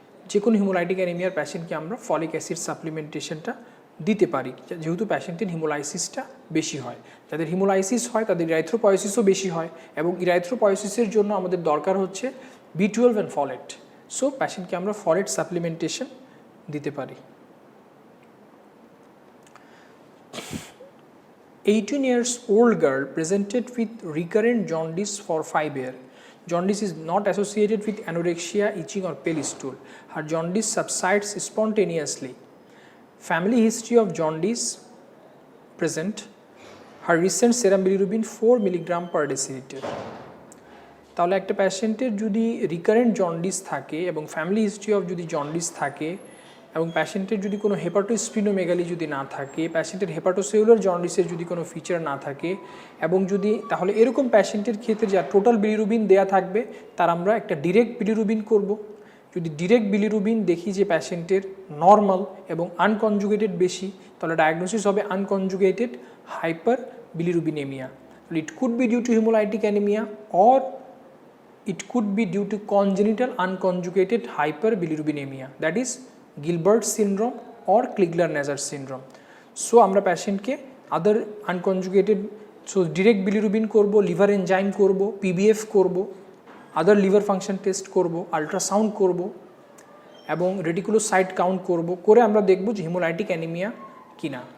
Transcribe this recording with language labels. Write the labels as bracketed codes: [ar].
[bn] যে কোনো হিমোলাইটিক অ্যানিমিয়ার পেশেন্টকে আমরা ফলিক অ্যাসিড সাপ্লিমেন্টেশনটা দিতে পারি যেহেতু পেশেন্টের হিমোলাইসিসটা বেশি হয়। যাদের হিমোলাইসিস হয় তাদের ইরাইথ্রোপয়েসিসও বেশি হয়, এবং ইরাইথ্রোপয়েসিসের জন্য আমাদের দরকার হচ্ছে B12 অ্যান্ড ফলেট। সো পেশেন্টকে আমরা ফলেট সাপ্লিমেন্টেশন দিতে পারি। [en] 18-year-old girl presented with recurrent jaundice for 5 years. Jaundice is not associated with anorexia, itching or pale stool. Her jaundice subsides spontaneously. Family history of jaundice present. Her recent serum bilirubin 4 mg per deciliter. [bn] তাহলে একটা পেশেন্টের যদি recurrent jaundice থাকে এবং family history of যদি jaundice থাকে এবং পেশেন্টের যদি কোনো হেপাটোস্প্লিনোমেগালি যদি না থাকে, পেশেন্টের হেপাটোসেলুলার জন্ডিসের যদি কোনো ফিচার না থাকে, এবং যদি তাহলে এরকম পেশেন্টের ক্ষেত্রে যা টোটাল বিলিরুবিন দেয়া থাকবে তার আমরা একটা ডিরেক্ট বিলিরুবিন করব। যদি ডিরেক্ট বিলিরুবিন দেখি যে পেশেন্টের নর্মাল এবং আনকনজুগেটেড বেশি, তাহলে ডায়াগনোসিস হবে unconjugated hyper bilirubinaemia. [en] It could be due to haemolytic anaemia or it could be due to congenital unconjugated hyperbilirubinemia, that is Gilbert syndrome or Crigler-Najjar syndrome. [bn] So আমরা প্যাশেন্টকে আদার unconjugated, so direct bilirubin করব, liver enzyme করব, PBF করব, আদার liver function test করব, ultrasound করব এবং reticulocyte count করব, করে আমরা দেখব যে হিমোলাইটিক অ্যানিমিয়া কিনা।